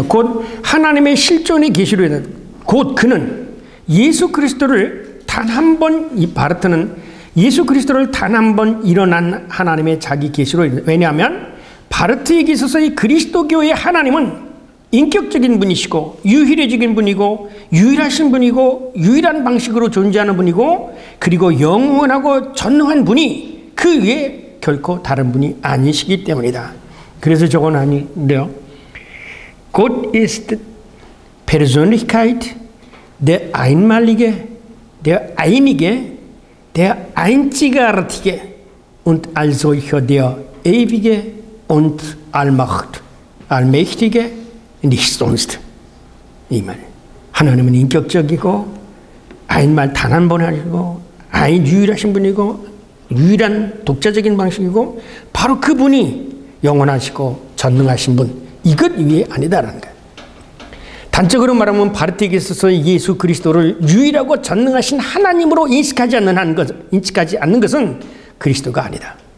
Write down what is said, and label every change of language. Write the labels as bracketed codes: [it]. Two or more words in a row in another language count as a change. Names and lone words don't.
[ko] 곧 하나님의 실존의 계시로 곧 그는 예수 그리스도를 단 한 번, 이 바르트는 예수 그리스도를 단 한 번 일어난 하나님의 자기 계시로, 왜냐하면 바르트에게 있어서 이 그리스도교의 하나님은 인격적인 분이시고 유일해진 분이고 유일하신 분이고 유일한 방식으로 존재하는 분이고 그리고 영원하고 전능한 분이 그 외에 결코 다른 분이 아니시기 때문이다. 그래서 저건 아닌데요. [de] Gott ist Persönlichkeit, der Einmalige, der Einige, der Einzigartige und als solcher der Ewige und Allmächtige, nicht sonst. [ko] 이 말. 하나님은 인격적이고 아인말 단 한 번 하시고 아인 유일하신 분이고 유일한 독자적인 방식이고 바로 그분이 영원하시고 전능하신 분. 이것 이외에 아니다라는 거예요. 단적으로 말하면 바르트에게 있어서 예수 그리스도를 유일하고 전능하신 하나님으로 인식하지 않는 것은 그리스도가 아니다.